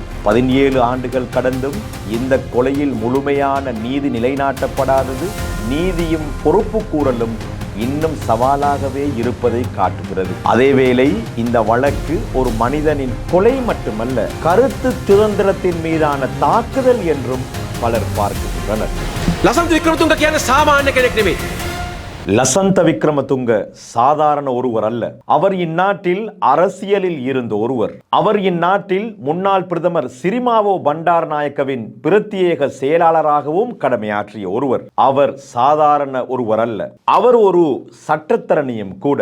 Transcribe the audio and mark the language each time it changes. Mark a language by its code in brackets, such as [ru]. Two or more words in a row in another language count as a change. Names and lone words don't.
[ta] 17 ஆண்டுகள் கடந்தும் இந்த கொலையில் முழுமையான நீதி நிலைநாட்டப்படாதது நீதியும் பொறுப்பு கூறலும் இன்னும் சவாலாகவே இருப்பதை காட்டுகிறது. அதேவேளை இந்த வழக்கு ஒரு மனிதனின் கொலை மட்டுமல்ல, கருத்து சுதந்திரத்தின் மீதான தாக்குதல் என்றும் பலர் பார்க்கின்றனர். லசந்த விக்ரமதுங்க කියන්නේ சாமானிய [si] කෙනෙක් නෙමෙයි. [ta] லசந்த விக்ரமதுங்க சாதாரண ஒருவர் அல்ல. அவர் இந்நாட்டில் அரசியலில் இருந்த ஒருவர். அவர் இந்நாட்டில் முன்னாள் பிரதமர் சிறிமாவோ பண்டாரநாயக்கவின் பிரத்யேக செயலாளராகவும் கடமையாற்றிய ஒருவர். அவர் சாதாரண ஒருவர் அல்ல, அவர் ஒரு சட்டத்தரணியும் கூட.